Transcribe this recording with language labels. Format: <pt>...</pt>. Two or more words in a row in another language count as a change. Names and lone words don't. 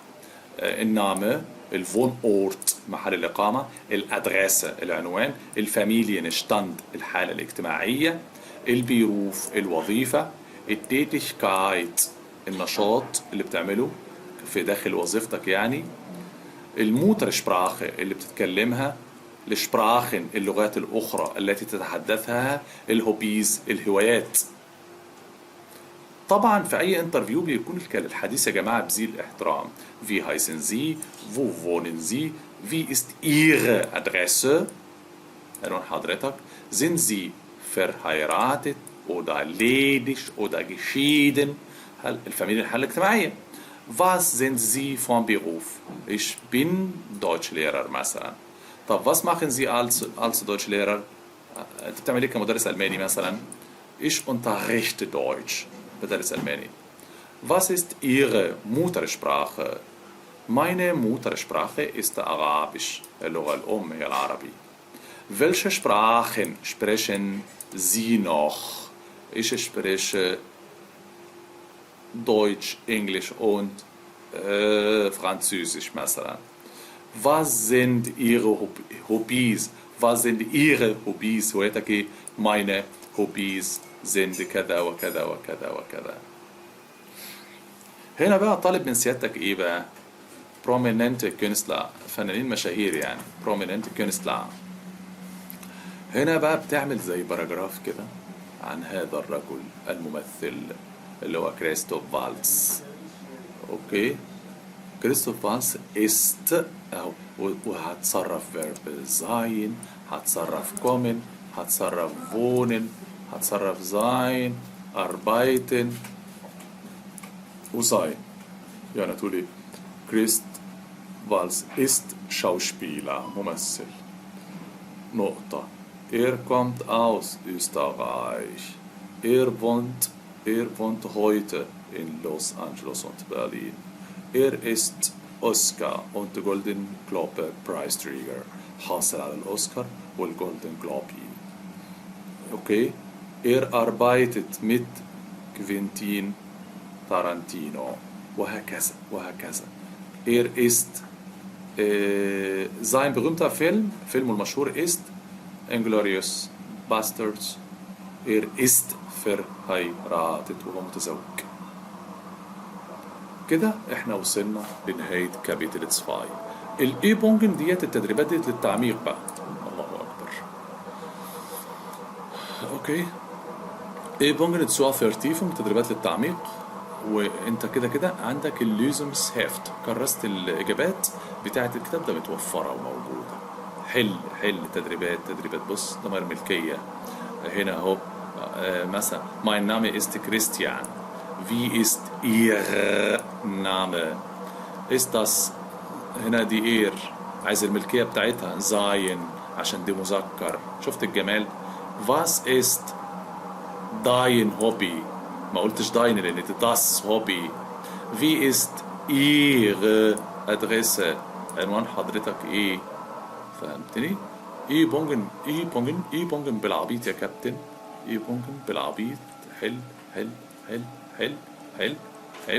<ar>النامه، الفون اورت محل الاقامه، الادريسه العنوان، الفاميليenstand الحاله الاجتماعيه، البيروف الوظيفه، التيتيشكايت النشاط اللي بتعمله في داخل وظيفتك يعني، الموترشبراخه اللي بتتكلمها، الشبراخن اللغات الأخرى التي تتحدثها، الهوبيز الهوايات. طبعا في أي انترفيو بيكون الحديث يا جماعة بذيل الاحترام.</ar> <de>Wie heißen Sie? Wo wohnen Sie? Wie ist Ihre Adresse؟</de> <ar>عنوان حضرتك.</ar> <de>Sind Sie verheiratet oder ledig oder geschieden؟</de> <ar>الفاميليا الحالة الاجتماعية.</ar> <de>Was sind Sie von Beruf؟ Ich bin Deutschlehrer مثلا. طب was machen Sie als Deutschlehrer؟</de> <ar>انت بتعمل ايه كمدرس ألماني مثلا؟</ar> <de>Ich unterrichte Deutsch،</de> <ar>بدرس ألماني.</ar> <de>Was ist Ihre Muttersprache؟ Meine Muttersprache ist Arabisch،</de> <ar>اللغة الأم هي العربي.</ar> <de>Welche Sprachen sprechen Sie noch. Ich spreche Deutsch, Englisch und Französisch مثلا. Was sind Ihre Hobbys? Was sind Ihre Hobbys? هوايتك meine Hobbys sind</de> <ar>كذا وكذا وكذا وكذا. هنا بقى طالب من سيادتك ايه بقى؟</ar> <de>prominente Künstler،</de> <ar>فنانين مشاهير يعني</ar> <de>prominente Künstler.</de> <ar>هنا بقى بتعمل زي باراجراف كده عن هذا الرجل الممثل اللي هو كريستوف فالتز. اوكي، كريستوف فالتز است اهو، وهتصرف فيرب sein، هتصرف kommen، هتصرف wohnen، هتصرف sein، arbeiten وsein. يعني تقولي كريست فالتز</ar> <de>ist Schauspieler،</de> <ar>ممثل. نقطة.</ar> <de>kommt aus Österreich. wohnt heute in Los Angeles und Berlin. ist Oscar und Golden Globe Preisträger.</de> <ar>حاصل على الأوسكار والجولدن جلوبي. اوكي.</ar> <de>arbeitet mit Quentin Tarantino</de> <ar>وهكذا وهكذا.</ar> <de>ist sein berühmter</de> <ar>فيلم المشهور</ar> <de>ist Inglourious Basterds. ist verheiratet</de> <ar>وهو متزوج. كده احنا وصلنا لنهاية كابيتل 2. الايبونجن ديت التدريبات ديت للتعميق بقى. الله اكبر. اوكي، ايبونجن 2 تدريبات للتعميق. وانت كده كده عندك الليزمز هيفت، كرست الاجابات بتاعه الكتاب ده متوفره وموجوده. حل تدريبات. بص، ضمير ملكيه هنا اهو.</ar> <de>مثلا mein Name ist Christian. Wie ist Ihr Name? ist das</de> <ar>هنا دي عايز الملكيه بتاعتها sein عشان دي مذكر. شفت الجمال؟</ar> <de>was ist dein Hobby؟</de> <ar>ما قلتش</ar> <de>dein</de> <ar>لان دي</ar> <de>das Hobby. wie ist Ihre Adresse؟</de> <ar>عنوان حضرتك ايه؟ فهمتني؟ اي بونجن بالعبيط يا كابتن. اي بونجن بالعبيط. حل.</ar>